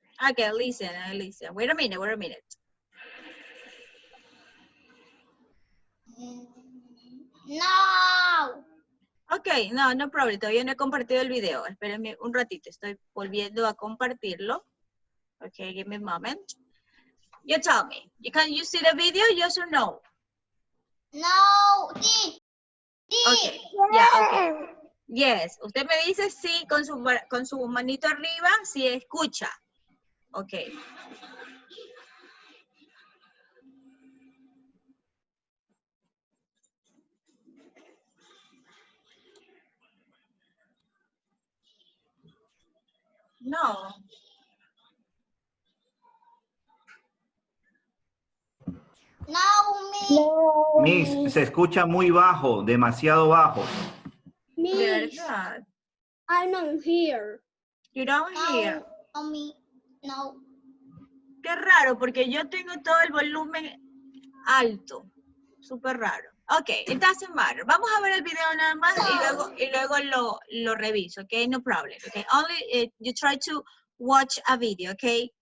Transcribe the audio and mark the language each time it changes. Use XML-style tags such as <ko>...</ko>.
<en>Okay, listen. Wait a minute. No. Ok, no problem.</en> <es>Todavía no he compartido el video. Espérenme un ratito. Estoy volviendo a compartirlo.</es> <en>Okay, give me a moment. You tell me. Can you see the video, yes or no?</en> <es>No. Sí. Sí.</es> <en>Okay, yeah, okay. Yes.</en> <es>Usted me dice sí con su manito arriba, si escucha.</es> <en>Okay. No. No,</en> <es>Miss, se escucha muy bajo, demasiado bajo. De Miss, verdad.</es> <en>I don't hear. You don't hear. No.</en> <es>Qué raro, porque yo tengo todo el volumen alto. Súper raro. Ok,</es> <en>it doesn't matter.</en> <es>Vamos a ver el video nada más y luego lo reviso, ok?</es> <en>No problem, ok? Only you try to watch a video, ok?</en>